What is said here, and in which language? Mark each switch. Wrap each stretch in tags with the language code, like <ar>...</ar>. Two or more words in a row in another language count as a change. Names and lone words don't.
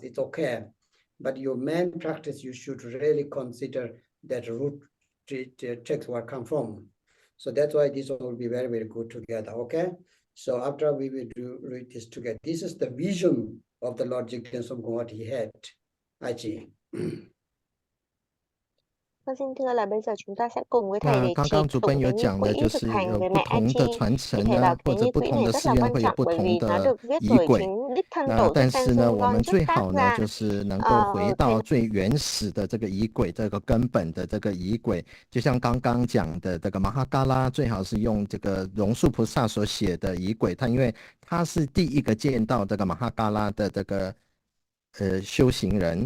<en>It's okay. But your main practice, you should really consider that root text where come from. So that's why this one will be very, very good together. Okay. So after we will read this together. This is the vision of the Lord Jigten Sumgong, what he had. Achi.</en> <vi>Xin thưa là bây giờ chúng ta sẽ cùng với thầy để</vi> <zh>刚刚主奔有讲的就是有不同的传承呢，或者不同的寺院会有不同的仪轨。但是呢，我们最好呢就是能够回到最原始的这个仪轨，这个根本的这个仪轨。就像刚刚讲的这个马哈嘎拉，最好是用这个龙树菩萨所写的仪轨，因为他是第一个见到这个马哈嘎拉的这个修行人。</zh>